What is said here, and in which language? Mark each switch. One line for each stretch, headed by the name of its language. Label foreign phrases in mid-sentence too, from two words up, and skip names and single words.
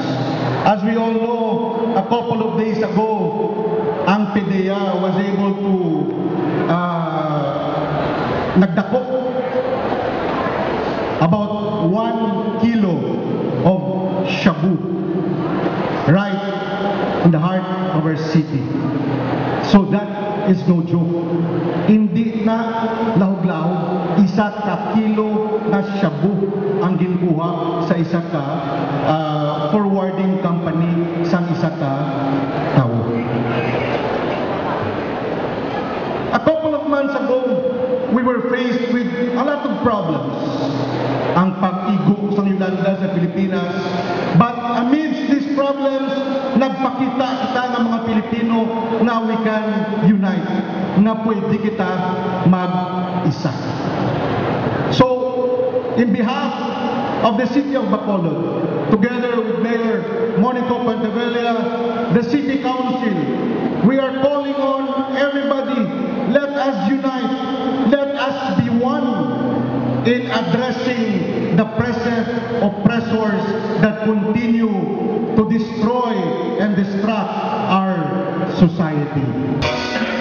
English: As we all know, a couple of days ago, ang PDEA was able to nagdako about 1 kilo of shabu right in the heart of our city. So that is no joke.
Hiligaynon: Hindi na lahog-lahog, 1 kilo na shabu ang ginuha sa isa ka forwarding company sa isa ka tao.
English: A couple of months ago, we were faced with a lot of problems.
Hiligaynon: Ang pag-igo sa Yolanda sa Pilipinas.
English: But amidst these problems,
Hiligaynon: nagpakita kita ng mga Pilipino na
English: we can unite,
Hiligaynon: na pwede kita mag-isa.
English: So, in behalf of the city of Bacolod, together with Mayor Monico Pantevella, the City Council, we are calling on everybody, let us unite, let us be one in addressing the present oppressors that continue to destroy and destruct our society.